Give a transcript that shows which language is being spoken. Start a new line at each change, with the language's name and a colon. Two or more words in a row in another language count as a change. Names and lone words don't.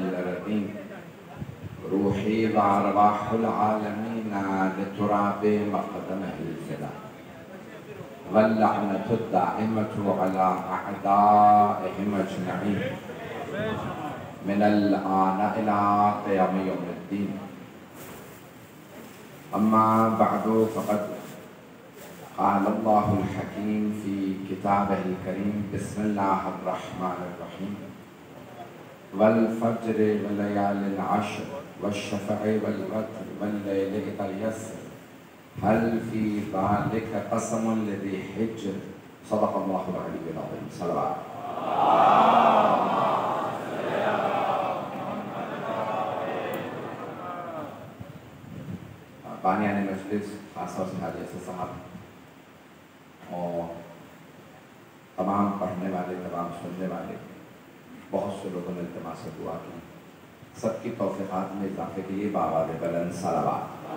Arabic: أردين روحي وأرواح العالمين لتراب مقدمه الفداء واللعنة الدائمة على أعدائهم أجمعين من الآن إلى قيام يوم الدين. أما بعد فقد قال الله الحكيم في كتابه الكريم بسم الله الرحمن الرحيم والفجر وليال عشر والشفع والوتر والليل إذا يسر هل في ذلك قسم لذي حجر صدق الله العلي العظيم. सलवात।
Urdu: بانیانِ مجلس خاص طور سے حاجی اسد صاحب اور تمام پڑھنے والے، تمام سننے والے، بہت سے لوگوں نے التماس سے دعا کی، سب کی توفیقات میں اضافے کے لیے باآواز بلند صلوات.